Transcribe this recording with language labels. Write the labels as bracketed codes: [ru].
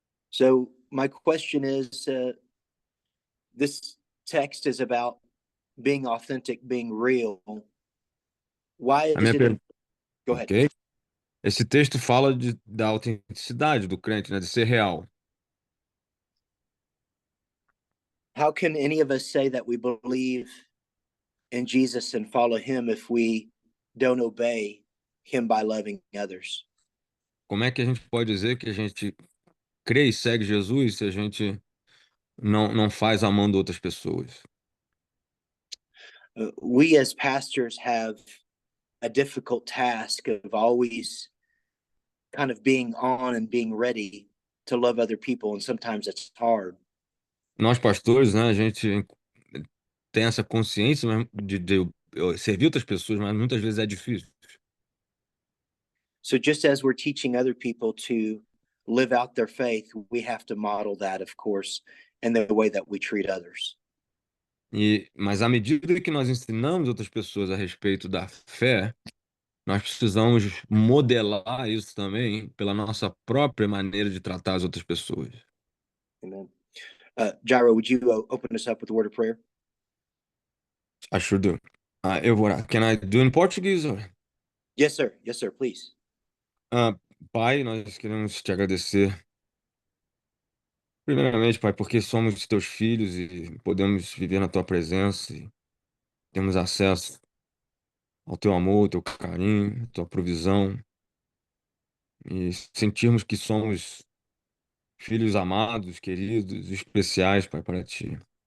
[en] So my question is, this text is about being authentic, being real. Why [pt] A [en] is [pt] minha [en] it per... Go ahead. Ok? [pt] Esse texto fala da autenticidade do crente, né? De ser real. [en] How can any of us say that we believe in Jesus and follow him if we don't obey him by loving others? [pt] Como é que a gente pode dizer que a gente crê e segue Jesus se a gente não faz amando outras pessoas? [en] We as pastors have a difficult task of always kind of being on and being ready to love other people, and sometimes it's hard. [pt] Nós pastores, né? A gente tem essa consciência de servir outras pessoas, mas muitas vezes é difícil. [en] So just as we're teaching other people to live out their faith, we have to model that, of course, in the way that we treat others. [pt] Mas à medida que nós ensinamos outras pessoas a respeito da fé, nós precisamos modelar isso também pela nossa própria maneira de tratar as outras pessoas. [en] Amen. Jairo, would you open us up with a word of prayer? [pt] Ajuda. Eu vou orar. [en] Can I do in Portuguese? Yes, sir. Yes, sir. Please. [pt] Pai, nós queremos te agradecer. Primeiramente, Pai, porque somos teus filhos e podemos viver na tua presença e temos acesso ao teu amor, ao teu carinho, à tua provisão e sentirmos que somos filhos amados, queridos, especiais, Pai, para ti.